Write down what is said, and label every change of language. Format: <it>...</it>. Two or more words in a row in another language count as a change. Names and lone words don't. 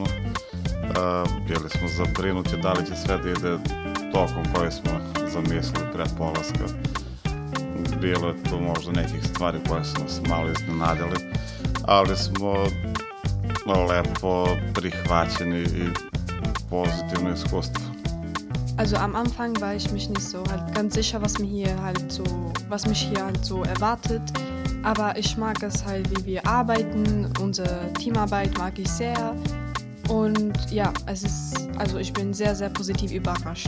<sr>Bili smo zabrinuti da li će sve da ide tokom koji smo zamislili pre polaska. Bilo je tu možda nekih stvari koje su nas malo iznenadili, ali smo lepo prihvaćeni i pozitivno iskustvo.</sr> <de>Also am Anfang war ich mich nicht so halt ganz sicher, was mich hier halt so erwartet. Aber ich mag es halt, wie wir arbeiten. Unsere Teamarbeit mag ich sehr. Und ja, ich bin sehr, sehr positiv überrascht.</de>